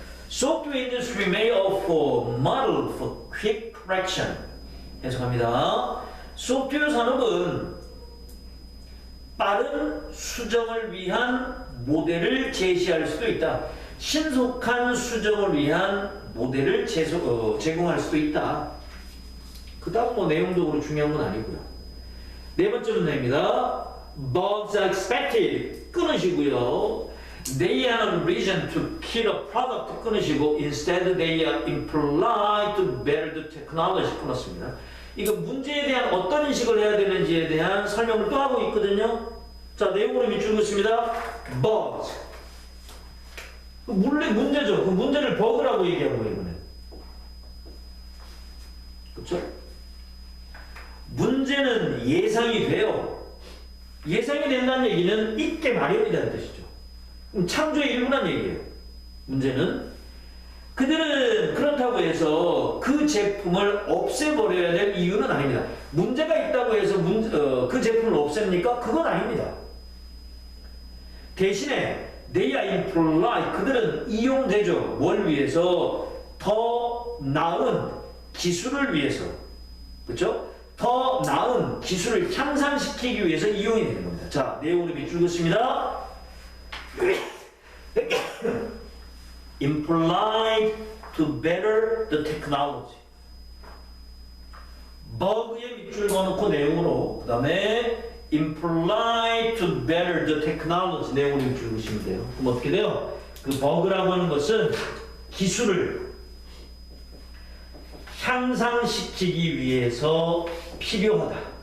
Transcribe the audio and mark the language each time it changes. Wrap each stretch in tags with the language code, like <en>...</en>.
<en>Software industry may offer model for quick correction.</en> <ko>해석합니다. 소프트웨어 산업은 빠른 수정을 위한 모델을 제시할 수도 있다. 신속한 수정을 위한 모델을 제공할 수도 있다. 그 다음 뭐 내용적으로 중요한 건 아니고요. 네 번째 문제입니다.</ko> <en>Bugs are expected.</en> <ko>끊으시고요.</ko> <en>They are a reason to kill a product.</en> <ko>끊으시고</ko> <en>Instead they are implied to better the technology.</en> <ko>끊었습니다. 이거 문제에 대한 어떤 인식을 해야 되는지에 대한 설명을 또 하고 있거든요. 자, 내용으로 밑줄 긋습니다.</ko> <en>Bugs.</en> <ko>문제죠. 그 문제를 버그라고 얘기하고 이번에. 그렇죠? 문제는 예상이 돼요. 예상이 된다는 얘기는 있게 마련이라는 뜻이죠. 그럼 창조의 일부란 얘기예요. 문제는 그들은 그렇다고 해서 그 제품을 없애버려야 될 이유는 아닙니다. 문제가 있다고 해서 그 제품을 없앱니까? 그건 아닙니다. 대신에</ko> <en>they are implied,</en> <ko>그들은 이용되죠. 뭘 위해서? 더 나은 기술을 위해서. 그렇죠? 더 나은 기술을 향상시키기 위해서 이용이 되는 겁니다. 자, 내용으로 밑줄 긋습니다.</ko> <en>implied to better the technology.</en> <ko>버그에 밑줄 그어놓고 내용으로 그 다음에</ko> <en>implied to better the technology</en> <ko>내용으로 밑줄 그으시면 돼요. 그럼 어떻게 돼요? 그 버그라고 하는 것은 기술을 향상시키기 위해서 필요하다.</ko>